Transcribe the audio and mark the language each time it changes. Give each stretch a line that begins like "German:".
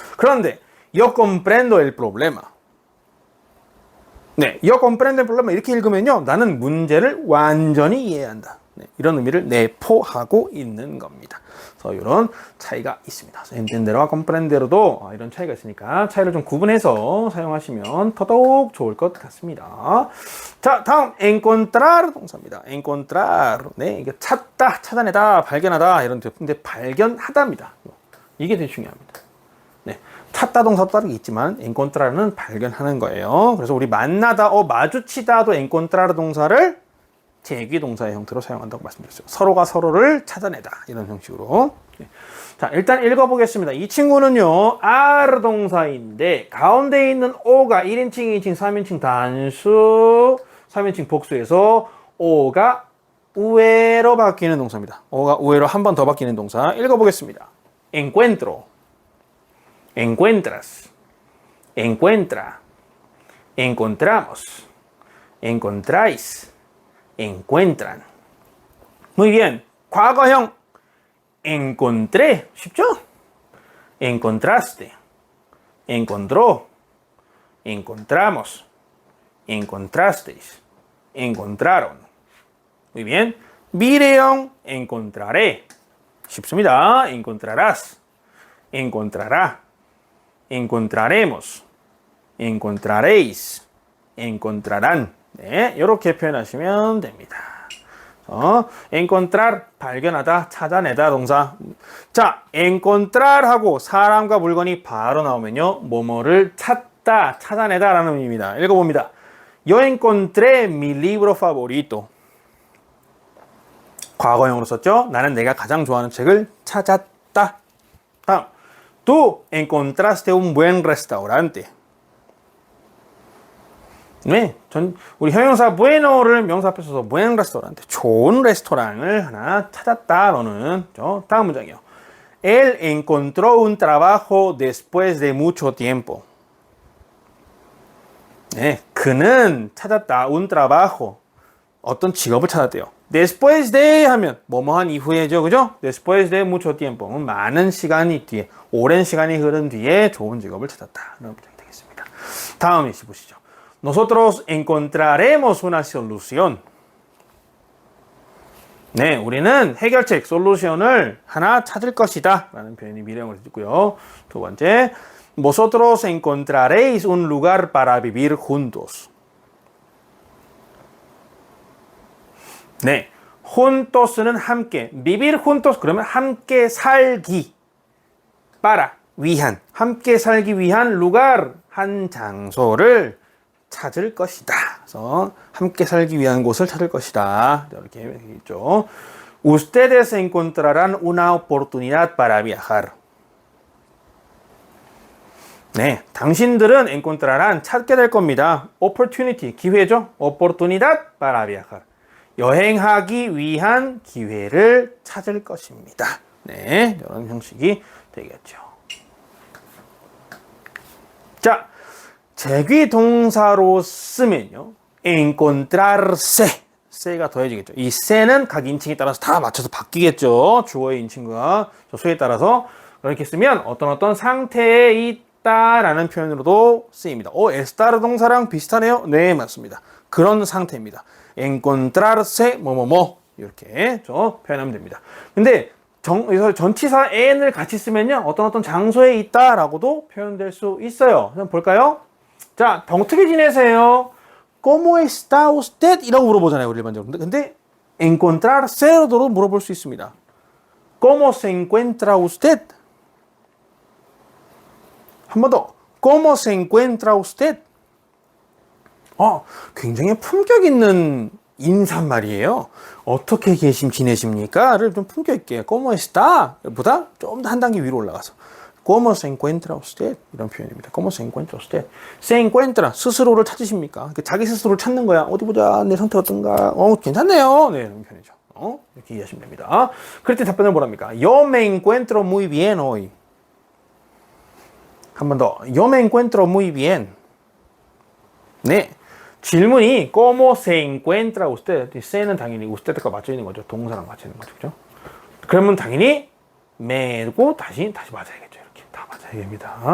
Spanish: 그런데 yo comprendo el problema. 네, yo comprendo el problema 이렇게 읽으면요.
Korean: 나는 문제를 완전히 이해한다. 네, 이런 의미를 내포하고 있는 겁니다. 그래서 이런 차이가 있습니다. entender와 comprender도 이런 차이가 있으니까 차이를 좀 구분해서 사용하시면 더더욱 좋을 것 같습니다. 자, 다음 encontrar 동사입니다. encontrar, 네, 이게 찾다, 찾아내다, 발견하다 이런 뜻인데 발견하다입니다. 이게 되게 중요합니다. 네, 찾다 동사도 다르게 있지만 encontrar는 발견하는 거예요. 그래서 우리 만나다, 마주치다도 encontrar 동사를 제귀 동사의 형태로 사용한다고 말씀드렸어요. 서로가 서로를 찾아내다 이런 형식으로. 자, 일단 읽어보겠습니다. 이 친구는요 are 동사인데 가운데 있는 o가 1인칭, 2인칭, 3인칭 단수, 3인칭 복수에서 o가 우회로 바뀌는 동사입니다. o가 우회로 한 번 더 바뀌는 동사 읽어보겠습니다.
Spanish: encuentro, encuentras, encuentra, encontramos, encontráis, encuentran. Muy bien.
Korean: 과거형 encontré. 쉽죠?
Spanish: encontraste, encontró, encontramos, encontrasteis, encontraron. Muy bien.
Korean: 미래형
Spanish: encontraré,
Korean: 쉽습니다.
Spanish: encontrarás, encontrará, encontraremos, encontraréis, encontrarán.
Korean: 네, 이렇게 표현하시면 됩니다. encontrar, 발견하다, 찾아내다 동사. 자, encontrar 하고 사람과 물건이 바로 나오면요. 뭐뭐를 찾다, 찾아내다 라는 의미입니다. 읽어봅니다.
Spanish: Yo encontré mi libro favorito.
Korean: 과거형으로 썼죠. 나는 내가 가장 좋아하는 책을 찾았다.
Spanish: 다음, tú encontraste un buen restaurante.
Korean: 네, 우리 형용사 bueno를 명사 앞에 써서
Spanish: buen restaurante,
Korean: 좋은 레스토랑을 하나 찾았다. 너는. 다음 문장이요.
Spanish: Él encontró un trabajo después de mucho tiempo.
Korean: 네, 그는 찾았다.
Spanish: un trabajo.
Korean: 어떤 직업을 찾았대요. Después de 하면 뭐뭐한 이후에죠, 그죠?
Spanish: Después de mucho tiempo.
Korean: 많은 시간이 뒤에, 오랜 시간이 흐른 뒤에 좋은 직업을 찾았다. 이런 문장이 되겠습니다. 다음 예시 보시죠.
Spanish: Nosotros encontraremos una solución.
Korean: 네, 우리는 해결책, 솔루션을 하나 찾을 것이다. 라는 표현이 미래형으로 있고요.
Spanish: 두 번째, Vosotros encontraréis un lugar para vivir juntos.
Korean: 네, juntos는 함께,
Spanish: vivir juntos
Korean: 그러면 함께 살기, para, 위한, 함께 살기 위한 lugar, 한 장소를 찾을 것이다. 그래서 함께 살기 위한 곳을 찾을 것이다. 이렇게 있죠.
Spanish: Ustedes encontrarán una oportunidad para viajar.
Korean: 네, 당신들은 encontrarán 찾게 될 겁니다. opportunity, 기회죠.
Spanish: oportunidad para viajar.
Korean: 여행하기 위한 기회를 찾을 것입니다. 네, 이런 형식이 되겠죠. 자, 제귀 동사로 쓰면요. encontrarse, se가 더해지겠죠. 이 se는 각 인칭에 따라서 다 맞춰서 바뀌겠죠. 주어의 인칭과 수에 따라서. 그렇게 쓰면 어떤 상태에 있다라는 표현으로도 쓰입니다. estar 동사랑 비슷하네요. 네, 맞습니다. 그런 상태입니다. encontrarse 뭐뭐뭐 이렇게 표현하면 됩니다. 근데 여기서 전치사 en을 같이 쓰면요. 어떤 장소에 있다라고도 표현될 수 있어요. 한번 볼까요? 자, 어떻게 지내세요?
Spanish: ¿Cómo está usted?
Korean: 이라고 물어보잖아요, 우리 일반적으로. 근데 encontrarse로도 물어볼 수 있습니다.
Spanish: ¿Cómo se encuentra usted?
Korean: 한 번 더.
Spanish: ¿Cómo se encuentra usted?
Korean: 굉장히 품격 있는 인사말이에요. 어떻게 지내십니까?를 좀 품격 있게
Spanish: ¿Cómo está?
Korean: 보다 좀 더 한 단계 위로 올라가서
Spanish: ¿Cómo se encuentra usted?
Korean: 이런 표현입니다.
Spanish: ¿Cómo se encuentra usted? Se encuentra,
Korean: 스스로를 찾으십니까? 자기 스스로를 찾는 거야. 어디 보자. 내 상태 어떤가? 괜찮네요. 네, 이런 표현이죠. 이렇게 이해하시면 됩니다. 그럴 때 답변을 뭐랍니까?
Spanish: Yo me encuentro muy bien hoy.
Korean: 한 번 더.
Spanish: Yo me encuentro muy bien.
Korean: 네. 질문이
Spanish: ¿Cómo se encuentra usted?
Korean: se는 당연히usted과 맞춰 있는 거죠. 동사랑 맞춰 있는 거죠. 그죠? 그러면 당연히 me고 다시 맞아야겠죠. 이렇게 다 맞아야 됩니다.